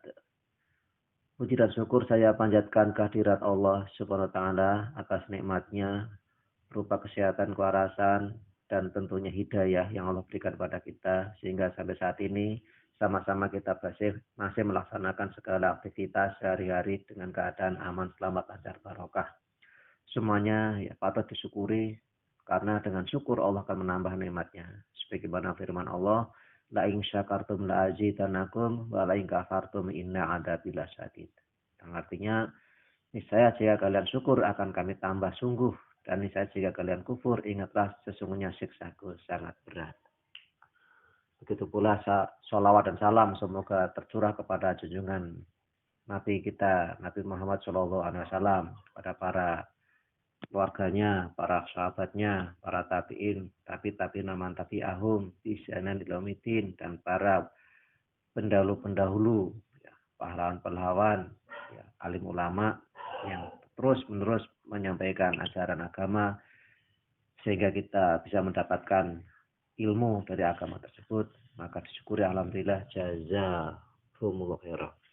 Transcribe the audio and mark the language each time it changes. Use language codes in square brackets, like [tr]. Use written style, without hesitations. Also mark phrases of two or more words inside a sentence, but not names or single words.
[id] Puji dan syukur saya panjatkan kehadirat Allah [ar] سبحانه وتعالى [id] atas nikmatnya berupa kesehatan, kewarasan, dan tentunya hidayah yang Allah berikan pada kita sehingga sampai saat ini sama-sama kita masih melaksanakan segala aktivitas sehari-hari dengan keadaan aman, selamat, lancar, barokah. Semuanya ya patut disyukuri karena dengan syukur Allah akan menambah nikmatnya. Sebagaimana firman Allah, [ar] لئن شكرتم لأزيدنكم ولئن كفرتم إن عذابي لشديد. [id] Yang artinya niscaya jika kalian syukur akan kami tambah sungguh, dan niscaya jika kalian kufur ingatlah sesungguhnya siksaku sangat berat. Begitu pula sholawat dan salam semoga tercurah kepada junjungan Nabi kita, Nabi Muhammad SAW, pada para keluarganya, para sahabatnya, para tabi'in, [ar] تابعين من تبعهم بإحسان إلى يوم, [id] dan para pendahulu-pendahulu, ya, pahlawan-pahlawan, ya, alim ulama yang terus-menerus menyampaikan ajaran agama sehingga kita bisa mendapatkan ilmu dari agama tersebut, maka disyukuri [ar] الحمد لله جزاكم الله خيرا.